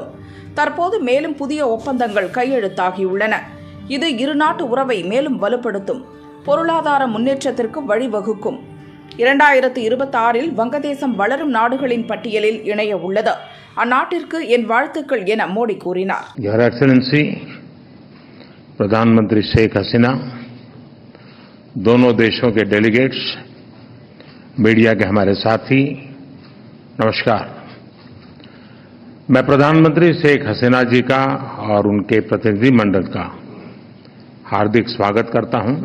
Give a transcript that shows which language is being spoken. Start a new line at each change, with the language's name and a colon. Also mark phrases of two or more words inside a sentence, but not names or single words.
Tamil: தற்போது மேலும் புதிய ஒப்பந்தங்கள் கையெழுத்தாகியுள்ளன. இது இருநாட்டு உறவை மேலும் வலுப்படுத்தும், பொருளாதார முன்னேற்றத்திற்கு வழிவகுக்கும். 2026 வங்கதேசம் வளரும் நாடுகளின் பட்டியலில் இணைய உள்ளது. அந்நாட்டிற்கு என் வாழ்த்துக்கள் என மோடி கூறினார்.
English: Your Excellency
Hindi: प्रधानमंत्री शेख हसीना, दोनों देशों के डेलीगेट्स, मीडिया के हमारे साथी, नमस्कार। मैं प्रधानमंत्री शेख हसीना जी का और उनके प्रतिनिधिमंडल का हार्दिक स्वागत करता हूं।